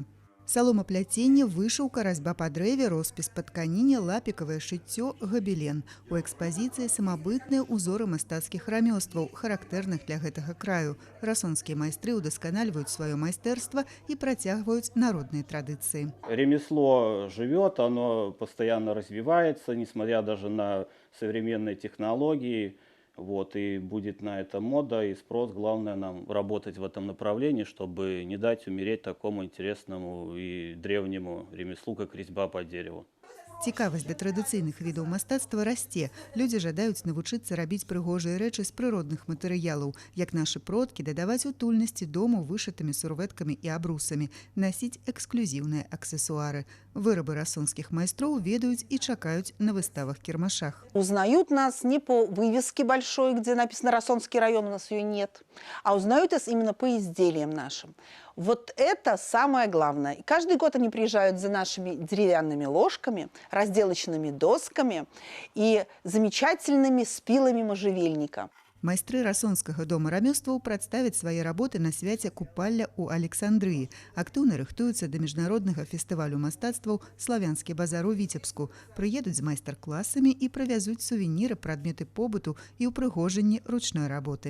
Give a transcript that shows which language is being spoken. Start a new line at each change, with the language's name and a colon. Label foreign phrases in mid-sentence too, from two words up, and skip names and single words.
Belarusian: Саломапляценне, вышыўка, разьба па дрэве, роспіс па тканіне, лапікавае шыццё, габелен. У экспазіцыі самабытныя ўзоры мастацкіх рамёстваў, характэрных для гэтага краю. Расонскія майстры удасканальваюць сваё майстэрства і працягваюць народныя традыцыі.
Russian: Ремесло живет, оно постоянно развивается, несмотря даже на современные технологии. Вот, и будет на это мода и спрос. Главное нам работать в этом направлении, чтобы не дать умереть такому интересному и древнему ремеслу, как резьба по дереву.
Belarusian: Цікавасць да традыцыйных відаў мастацтва расце. Людзі жадаюць навучыцца рабіць прыгожыя рэчы з прыродных матэрыялаў, як нашы продкі, дадаваць утульнасці дому вышытымі сурвэткамі і абрусамі, насіць эксклюзіўныя аксесуары. Вырабы расонскіх майстроў ведаюць і чакаюць на выставах-кірмашах.
Russian: Узнают нас не по вывеске большой, где написано «Расонский район», у нас ее нет, а узнают нас именно по изделиям нашим. Вот это самое главное. И каждый год они приезжают за нашими деревянными ложками, разделочными досками и замечательными спилами можжевельника.
Belarusian: Майстры расонскага дома рамёстваў прадставяць свае работы на свяце купалля ў Александрыі. Актыўна рыхтуюцца да міжнароднага фестывалю мастацтваў «Славянскі базар» у Віцебску. Прыедуць з майстар-класамі і прывязуць сувеніры, прадметы побыту і ўпрыгожанні ручной работы.